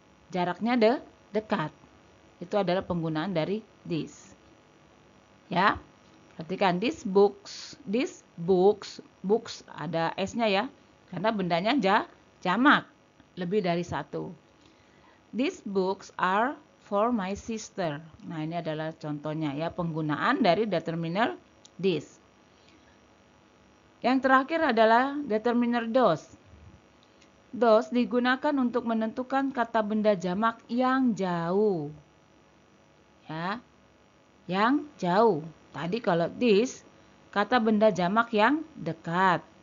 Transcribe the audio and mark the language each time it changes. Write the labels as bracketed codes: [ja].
[id] Jaraknya dekat. Itu adalah penggunaan dari this. Ya. Perhatikan these books, books ada s-nya ya. Karena bendanya jamak lebih dari satu. [en] These books are for my sister. [id] Nah, ini adalah contohnya ya, penggunaan dari determiner this. Yang terakhir adalah determiner those. Those digunakan untuk menentukan kata benda jamak yang jauh. Ya, yang jauh. Tadi kalau this, kata benda jamak yang dekat.